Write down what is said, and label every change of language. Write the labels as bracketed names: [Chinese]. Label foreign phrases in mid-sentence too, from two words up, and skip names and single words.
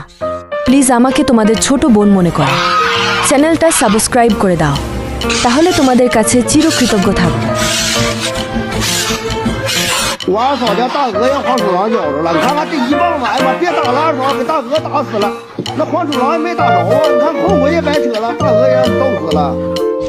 [Bangla] প্লিজ আমাকে তোমাদের ছোট বোন মনে করো, চ্যানেলটা সাবস্ক্রাইব করে দাও, তাহলে তোমাদের কাছে চিরকৃতজ্ঞ থাকব। [Chinese] 我二嫂家大鹅让黄鼠狼咬着了，你看看这一棒子，哎呀妈，别打了，二嫂给大鹅打死了，那黄鼠狼也没打着啊，你看后悔也白扯了，大鹅也让逗死了。